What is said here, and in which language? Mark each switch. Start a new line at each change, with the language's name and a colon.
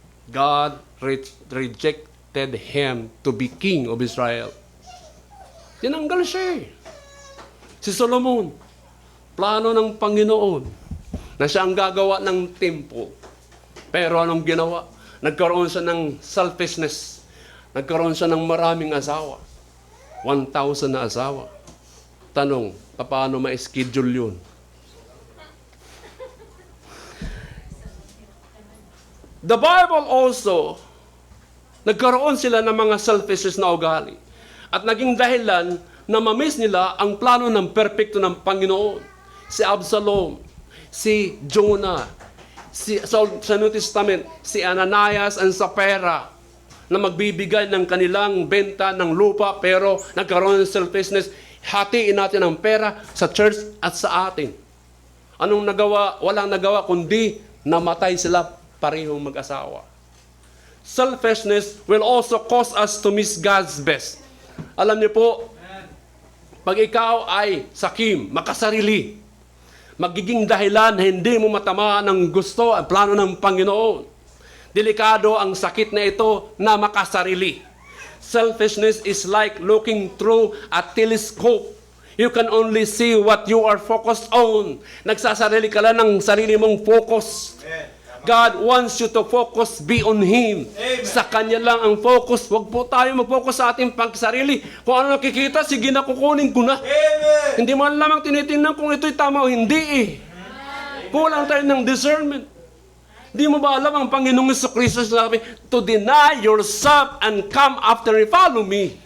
English: God rejected him to be king of Israel.
Filipino: Tinanggal siya Si Solomon, plano ng Panginoon na siya ang gagawa ng temple. Pero anong ginawa? Nagkaroon siya ng selfishness. Nagkaroon siya ng maraming asawa. 1,000 na asawa. Tanong, paano ma-schedule yun?
English: The Bible also,
Filipino: nagkaroon sila ng mga selfishness na ugali. At naging dahilan na mamiss nila ang plano ng perpekto ng Panginoon. Si Absalom, si Jonah, sa New Testament, si Ananias and Sapphira, na magbibigay ng kanilang benta ng lupa, pero nagkaroon ng selfishness. Hatiin natin ang pera sa church at sa atin. Anong nagawa? Walang nagawa, kundi namatay sila parehong mag-asawa.
English: Selfishness will also cause us to miss God's best.
Filipino: Alam niyo po, pag ikaw ay sakim, makasarili, magiging dahilan na hindi mo matamaan ng gusto ang plano ng Panginoon. Delikado ang sakit na ito na makasarili.
English: Selfishness is like looking through a telescope. You can only see what you are focused on.
Filipino: Nagsasarili ka lang ng sarili mong focus.
English: God wants you to focus, be on Him. Amen.
Filipino: Sa Kanya lang ang focus. Huwag po tayo mag-focus sa ating pagsarili. Kung ano nakikita, sige na, kukunin ko na. Amen. Hindi mo lamang tinitingnan kung ito'y tama o hindi Kulang tayo ng discernment. Di mo ba alam ang Panginoong Jesucristo sabi,
English: to deny yourself and come after me, follow me.